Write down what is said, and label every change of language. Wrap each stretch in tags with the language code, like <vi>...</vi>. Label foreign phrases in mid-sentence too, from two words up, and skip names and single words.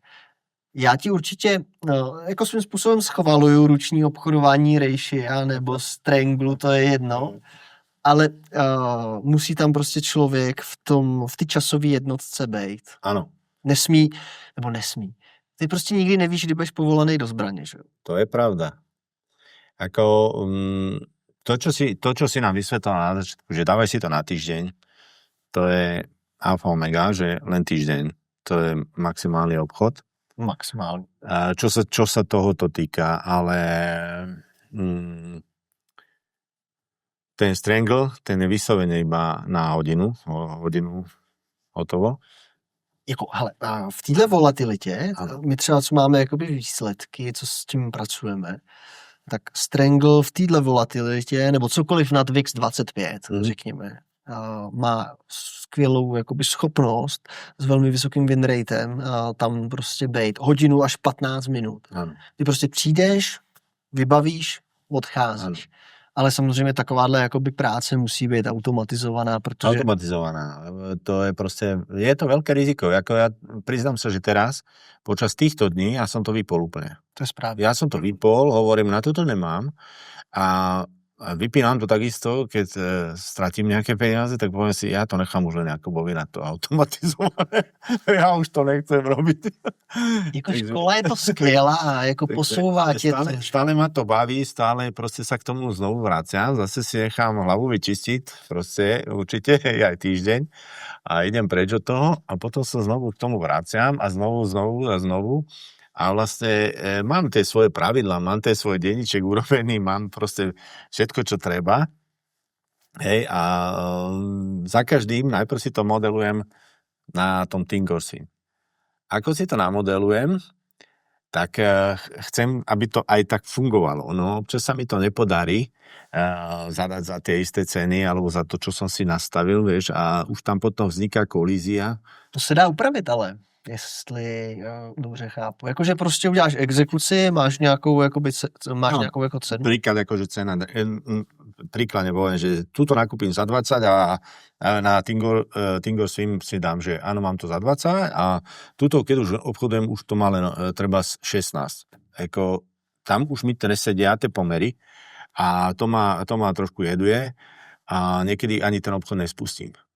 <cs>Já ti určitě jako svým způsobem schvaluju ruční obchodování ratio nebo stranglu, to je jedno, ale musí tam prostě člověk v té časové jednotce být. Ano. Nesmí. Ty prostě nikdy nevíš, kdy budeš povolaný do zbraně, že? To je pravda.</cs> <sk>Ako to, čo si nám vysvetlil na začiatku, že dávaj si to na týždeň, to je alfa omega, že len týždeň, to je maximálny obchod. Maximálne. Čo sa tohoto týka, ale ten strangle, ten je vyslovene iba na hodinu hotovo.</sk> <cs>Jako, hele, v téhle volatilitě, Ano. my třeba, co máme jakoby výsledky, co s tím pracujeme, tak Strangle v téhle volatilitě, nebo cokoliv nad VIX 25, řekněme, má skvělou jakoby schopnost s velmi vysokým win ratem tam prostě bejt hodinu až 15 minut. Ano. Ty prostě přijdeš, vybavíš, odcházíš. Ano. Ale samozřejmě takováhle jakoby práce musí být automatizovaná, protože... Automatizovaná.</cs> <sk>To je proste, je to veľké riziko. Ako ja priznám sa, že teraz, počas týchto dní, ja som to vypol úplne. To je správne. Ja som to vypol, hovorím, na toto nemám a vypínam to takisto, keď stratím nejaké peniaze, tak poviem si, ja to nechám už len Jakubovi na to automatizované. Ja už to nechcem robiť.</sk> <cs>Jako škola je to skvělá a jako posouvá tě to.</cs> <sk>Stále ma to baví, stále proste sa k tomu znovu vraciam, zase si nechám hlavu vyčistiť, proste určite aj týždeň a idem preč od toho a potom sa znovu k tomu vraciam a znovu. A vlastne mám tie svoje pravidlá, mám tie svoj denníček urobený, mám proste všetko, čo treba. Hej, a za každým najprv si to modelujem na tom Thinkorsy. Ako si to namodelujem, tak chcem, aby to aj tak fungovalo. No, občas sa mi to nepodarí zadať za tie isté ceny alebo za to, čo som si nastavil, vieš, a už tam potom vzniká kolízia.</sk> <cs>To se dá upravit, ale jestli dobře chápu. Jakože prostě uděláš exekuci, máš nějakou, jakoby, nějakou jako cenu.</cs> <sk>Príklad, akože cena, príkladne poviem, že túto nakúpim za 20 a na Tingor Swim si dám, že áno, mám to za 20 a túto, keď už obchodujem, už to má len treba 16. Eko, tam už mi nesedia tie pomery a to ma trošku jeduje a niekedy ani ten obchod nespustím.</sk>